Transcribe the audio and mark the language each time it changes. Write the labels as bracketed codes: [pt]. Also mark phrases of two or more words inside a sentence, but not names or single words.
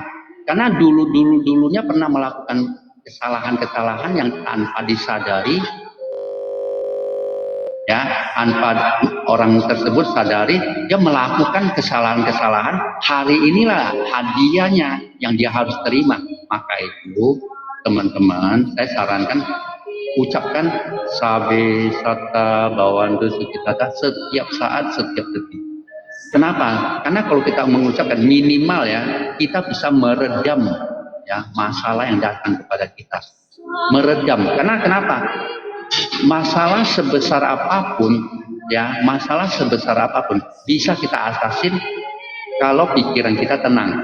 [id] Karena dulunya pernah melakukan kesalahan-kesalahan yang tanpa disadari, ya, tanpa orang tersebut sadari, dia melakukan kesalahan-kesalahan. Hari inilah hadiahnya yang dia harus terima. Maka itu, teman-teman, saya sarankan ucapkan [pi] sabe sata bawantu sukitata [id] setiap saat, setiap detik. Kenapa? Karena kalau kita mengucapkan minimal ya, kita bisa meredam ya masalah yang datang kepada kita. Meredam. Karena kenapa? Masalah sebesar apapun ya, masalah sebesar apapun bisa kita atasin kalau pikiran kita tenang.